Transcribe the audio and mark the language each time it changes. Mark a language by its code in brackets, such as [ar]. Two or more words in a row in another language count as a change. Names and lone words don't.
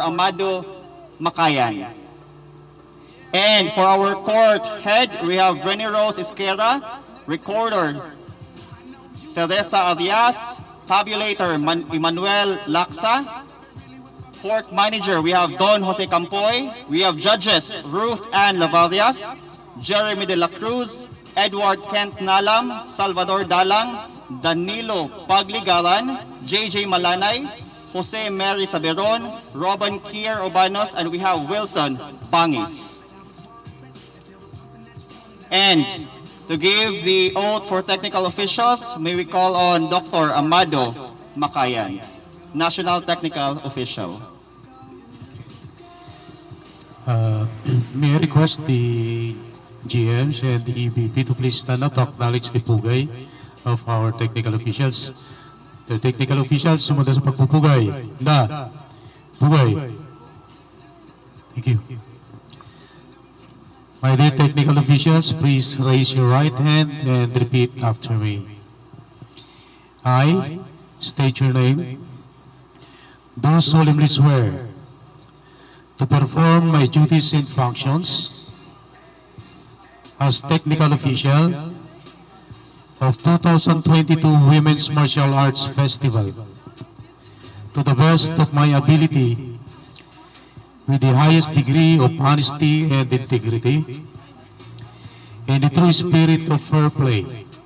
[en] Amado Makayan. And for our court head, we have Renny Rose Esquerra, Recorder Teresa Arias, Tabulator Emmanuel Laksa, Court Manager, we have Don Jose Campoy, we have Judges Ruth Ann Lavarias, Jeremy De La Cruz, Edward Kent Nalam, Salvador Dalang, Danilo Pagligaran, JJ Malanay, Jose Mary Saberon, Robin Kier Obanos, and we have Wilson Bangis. And to give the oath for technical officials, may we call on Dr. Amado Makayan, National Technical Official. May I request the GMs and the EVP to please stand up to acknowledge the pugay of our technical officials. The technical officials, [tl] sumunod sa pagpupugay. Na, pugay. [en] Thank you. My dear technical officials, please raise your right hand and repeat after me. I state your name. Do solemnly swear to perform my duties and functions as technical official of 2022 Women's Martial Arts Festival to the best of my ability, with the highest degree of honesty and integrity, and the true spirit of fair play.